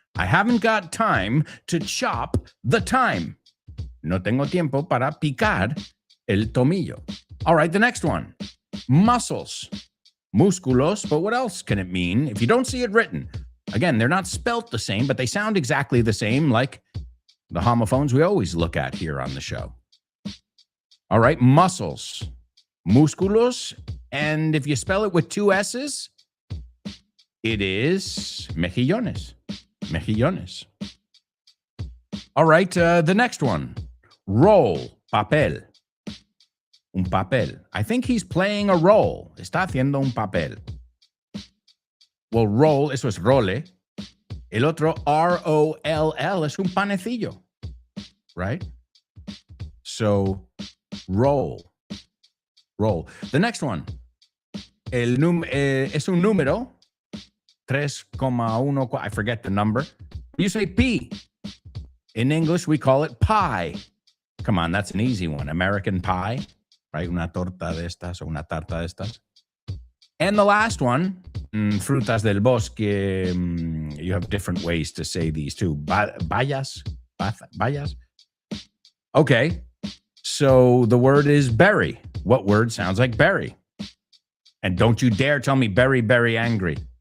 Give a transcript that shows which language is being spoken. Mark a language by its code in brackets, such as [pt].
[en] I haven't got time to chop the thyme. [es] No tengo tiempo para picar el tomillo. [en] All right, the next one. Muscles. Músculos, but what else can it mean if you don't see it written? Again, they're not spelt the same, but they sound exactly the same, like the homophones we always look at here on the show. All right, muscles. Músculos, and if you spell it with two S's, it is mejillones. Mejillones. All right, the next one. Roll, papel. Un papel. I think he's playing a role. [es] Está haciendo un papel. Well, roll, eso es role. El otro, R-O-L-L, es un panecillo. [en] Right? So, roll. Roll. The next one. [es] Es un número. [en] 3,1. I forget the number. You say P. In English, we call it pie. Come on, that's an easy one. American pie. Right? [es] Una torta de estas o una tarta de estas. [en] And the last one, [es] frutas del bosque. [en] You have different ways to say these too. [es] Bayas? Bayas? Okay. [en] So the word is berry. What word sounds like berry? And don't you dare tell me berry, berry angry.